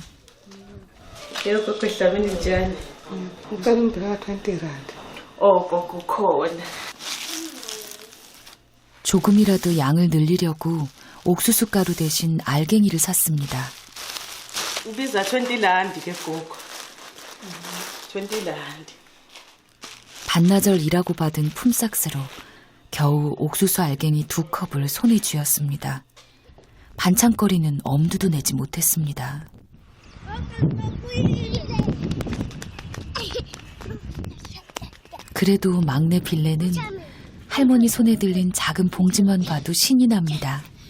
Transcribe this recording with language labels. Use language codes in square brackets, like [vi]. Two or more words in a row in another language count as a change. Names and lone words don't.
[ko] 이렇게 끝나면 이제 [zu] Ngicela ungipha 20 rand. kukhona. [ko] 조금이라도 양을 늘리려고 옥수수 가루 대신 알갱이를 샀습니다. [zu] 우비za 20 ke gogo. 20 [ko] 반나절 일하고 받은 품삯으로 겨우 옥수수 알갱이 2컵을 손에 쥐었습니다. 반찬거리는 엄두도 내지 못했습니다. 그래도 막내 빌레는 할머니 손에 들린 작은 봉지만 봐도 신이 납니다.